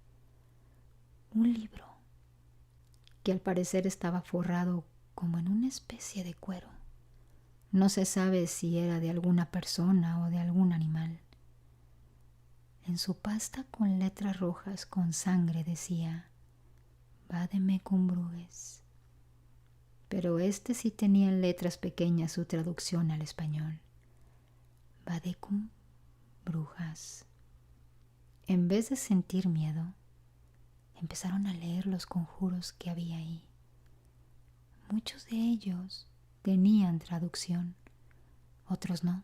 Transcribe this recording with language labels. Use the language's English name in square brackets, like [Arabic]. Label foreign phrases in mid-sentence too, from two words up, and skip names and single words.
[Spanish] Un libro que al parecer estaba forrado como en una especie de cuero. No se sabe si era de alguna persona o de algún animal. En su pasta con letras rojas con sangre decía Vademe cum bruges. Pero sí tenía en letras pequeñas su traducción al español. Vadecum brujas. En vez de sentir miedo, empezaron a leer los conjuros que había ahí. Muchos de ellos tenían traducción, otros no.